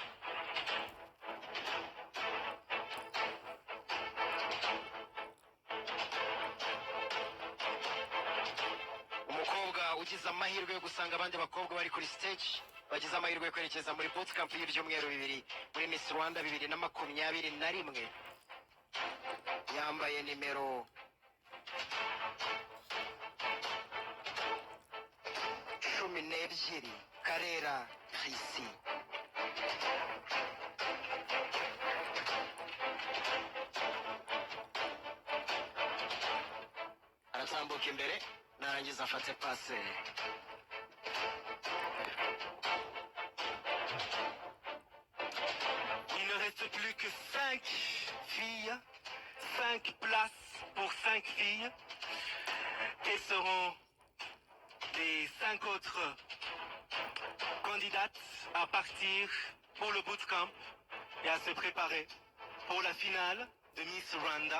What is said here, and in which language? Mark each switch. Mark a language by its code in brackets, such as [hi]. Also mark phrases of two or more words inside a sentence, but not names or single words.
[rw] Umukobwa ugize amahirwe yo gusanga abandi bakobwa bari kuri stage bagize amahirwe yo kwerekeza muri [en] boot camp [rw] y'ibyumweru 2 muri Miss Rwanda 2021 yambaye nimero 12, Karera Chrissy. Aratambuka imbere narangiza afate pase. [fr] Il ne reste plus que 5 filles, 5 places pour 5 filles. Quelles seront les 5 autres candidates à partir pour le bootcamp et à se préparer pour la finale de Miss Rwanda?